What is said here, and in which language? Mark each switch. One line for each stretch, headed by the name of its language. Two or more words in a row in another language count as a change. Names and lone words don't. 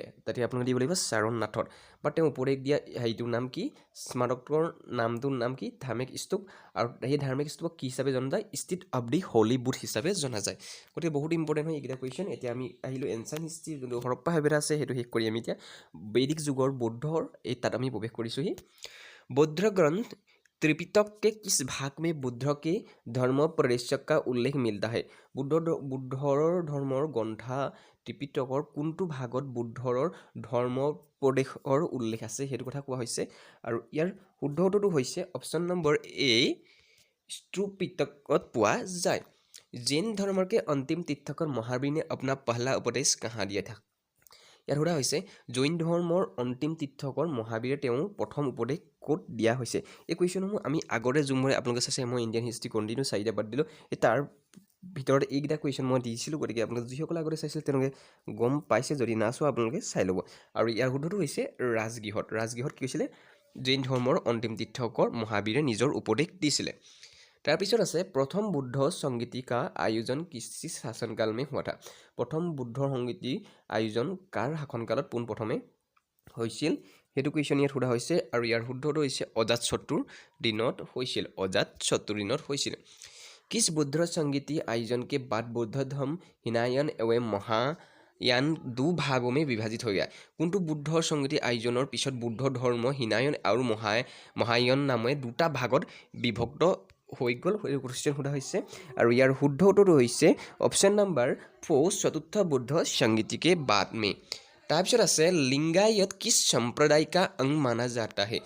Assamese: তাতে আপোনালোকে দিব লাগিব সাৰনাথত, বা তেওঁ উপদেশ দিয়া হেৰিটোৰ নাম কি? স্মাৰকটোৰ নামটোৰ নাম কি? ধামেক স্তূপ। আৰু সেই ধাৰ্মিক স্তূপক কি হিচাপে জনা যায়?
English: Street of the Holy Booth
Assamese: হিচাপে জনা যায়। গতিকে বহুত ইম্পৰ্টেণ্ট হয় এইকেইটা কুৱেশ্যন। এতিয়া আমি আহিলোঁ
English: ancient history,
Assamese: যোনটো হৰপ্পা সভ্যতা আছে সেইটো শেষ কৰি আমি এতিয়া বৈদিক যুগৰ বৌদ্ধৰ তাত আমি প্ৰৱেশ কৰিছোঁহি।
Hindi: बौद्ध ग्रंथ त्रिपिटक के किस भाग में बुद्ध के धर्म प्रदर्शक का उल्लेख मिलता है?
Assamese: বুদ্ধৰ ধৰ্মৰ গ্ৰন্থা ত্ৰিপিটকৰ কোনটো ভাগত বুদ্ধৰ ধৰ্ম প্ৰদেশৰ উল্লেখ আছে সেইটো কথা কোৱা হৈছে। আৰু ইয়াৰ শুদ্ধ উত্তৰটো হৈছে
English: option number A
Assamese: ত্ৰিপিটকত পোৱা যায়।
Hindi: जैन धर्म के अंतिम तीर्थकर महावीर ने अपना पहला उपदेश कहाँ दिया था?
Assamese: ইয়াত সোধা হৈছে জৈন ধৰ্মৰ অন্তিম তীৰ্থকৰ মহাবীৰে তেওঁৰ প্ৰথম উপদেশ ক'ত দিয়া হৈছে? এই কুৱেশ্যনসমূহ আমি আগতে যোনবোৰ আপোনালোকে চাইছে, মই
English: Indian history continue
Assamese: 4টা বাদ দিলোঁ, তাৰ ভিতৰত এইকেইটা কুৱেশ্যন মই দিছিলোঁ। গতিকে আপোনালোকে যিসকলে আগতে চাইছিল তেওঁলোকে গম পাইছে, যদি নাচোৱা আপোনালোকে চাই ল'ব। আৰু ইয়াৰ শুদ্ধটো হৈছে ৰাজগৃহত। ৰাজগৃহত কি হৈছিলে? জৈন ধৰ্মৰ অন্তিম তীৰ্থকৰ মহাবীৰে নিজৰ উপদেশ দিছিলে। তাৰপিছত আছে
Hindi: प्रथम बुद्ध संगीति का आयोजन किस शासनकाल में हुआ था।
Assamese: প্ৰথম বুদ্ধৰ সংগীতি আয়োজন কাৰ শাসনকালত পোনপ্ৰথমে হৈছিল সেইটো কুৱেশ্যন ইয়াত সোধা হৈছে। আৰু ইয়াৰ শুদ্ধটো হৈছে অজাতশত্ৰুৰ দিনত হৈছিল। অজাতশত্ৰুৰ দিনত হৈছিল।
Hindi: किस बुद्ध संगीति आयोजन के बाद बौद्ध धर्म हिनायन एवं महायान दो भागों में विभाजित हो गया?
Assamese: কোনটো বুদ্ধৰ সংগীতি আয়োজনৰ পিছত বুদ্ধ ধৰ্ম হিনায়ন আৰু মহায়ান নামে দুটা ভাগত বিভক্ত হৈ গ'ল সেইটো কুৱেশ্যন সোধা হৈছে। আৰু ইয়াৰ শুদ্ধ উত্তৰটো হৈছে
English: option number 4
Hindi: चतुर्थ बुद्ध संगीति के बाद में।
Assamese: তাৰপিছত আছে
Hindi: लिंगायत किस सम्प्रदाय का अंग माना जाता है?